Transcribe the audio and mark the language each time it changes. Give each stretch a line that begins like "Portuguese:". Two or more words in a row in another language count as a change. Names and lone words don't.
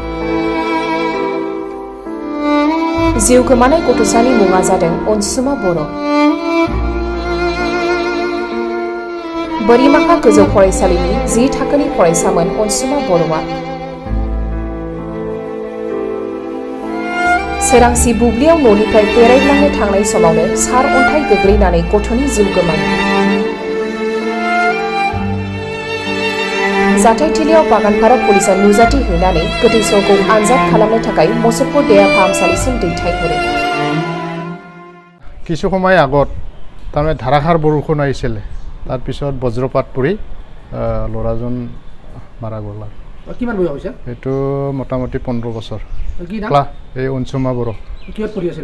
Bodo: जिउ गोमानाय गथ'सानि मुङा जादों अनसुमा बर' बोरिमाखा गोजौ फरायसालिनि 10 थाखोनि फरायसामोन अनसुमा बर'आ सोरांसि बुब्लियाव न'निफ्राय बेरायग्लांनो थांनाय समावनो सार अन्थाइ गोग्लैनानै गथ'नि जिउ गोमायो जाथायथिलियाव बागानपारा पुलिसा नुजाथि हैनानै गोथै सहखौ आनजाद खालामनो थाखाय मुसलपुर देहा फाहामसालिसिम दैथायहरो
Assamese: কিছু সময় আগত তাৰমানে ধাৰাসাৰ বৰষুণ আহিছিল তাৰ পিছত বজ্ৰপাত পৰি ল'ৰাজন মাৰা গ'ল কিমান বয়স হৈছে এটো মোটামুটি 15 বছৰ কি নাম এই অনসুমা বড় কিহত পঢ়ি আছিল